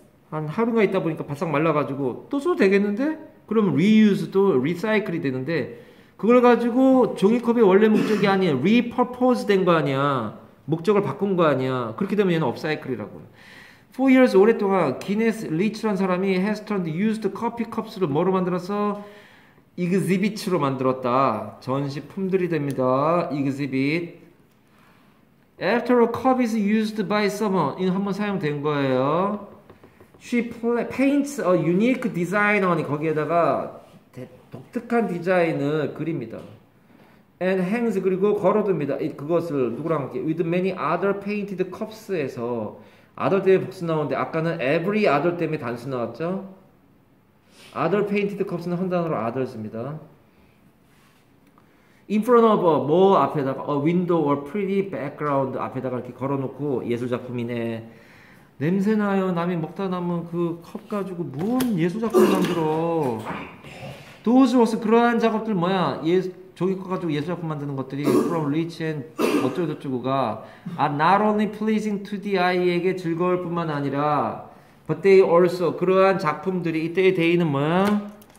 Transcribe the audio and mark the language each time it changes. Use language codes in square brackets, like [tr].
[ko] 한 하루가 있다 보니까 바싹 말라가지고 또 써도 되겠는데? 그러면 리유즈도 리사이클이 되는데 그걸 가지고 종이컵의 원래 목적이 아니야. 리퍼포즈 된 거 아니야. 목적을 바꾼 거 아니야. 그렇게 되면 얘는 업사이클이라고. 4 years 오랫동안 기네스 리치라는 사람이 [en] has turned used coffee cups [ko] 를 뭐로 만들어서 exhibit로 만들었다. 전시품들이 됩니다. exhibit. [en] After a cup is used by someone. [ko] 이거 한번 사용된 거예요. [en] She paints a unique design on [ko] 거기에다가 독특한 디자인을 그립니다. [en] And hangs [ko] 그리고 걸어둡니다. 그것을 누구랑 함께 [en] with many other painted cups [ko] 에서 other 때문에 복수 나오는데 아까는 every other 때문에 단수 나왔죠. other painted cups는 한 단어로 others입니다. [en] In front of [ko] 뭐 앞에다가 [en] a window or pretty background [ko] 앞에다가 이렇게 걸어놓고 예술작품이네. 냄새나요. 남이 먹다 남은 그 컵 가지고 뭔 예술작품 만들어. [en] Those was [ko] 그러한 작업들 뭐야. 종이컵 가지고 예술작품 만드는 것들이 [en] from rich and [ko] 어쩌고저쩌고가 [en] are not only pleasing to the eye [ko] 에게 즐거울 뿐만 아니라 [en] but they also [ko] 그러한 작품들이 이때의 day는 뭐야?